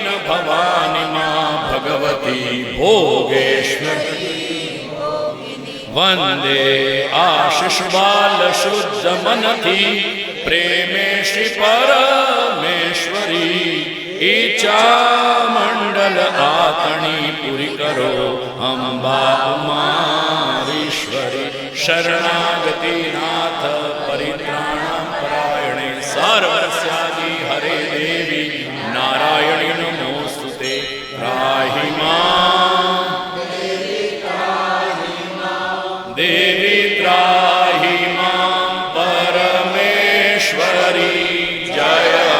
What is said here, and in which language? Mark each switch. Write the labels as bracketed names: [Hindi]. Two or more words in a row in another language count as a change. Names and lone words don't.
[Gujarati] ભવાની માં ભગવતી ભોગેશ્વરી વંદે આશિષ બાલ શુદ્ધ મનથી પ્રેમે શ્રી પરમેશ્વરી ઈચ્છા મંડલ આતણી પૂરી કરો અંબા ઉમારીશ્વરી શરણાગતિ નાથ પરિત્રાણ [Sanskrit] सर्वस्यादि हरे देवी नारायणी नमोस्तुते त्राहि मां देवी त्राहि मां परमेश्वरी जय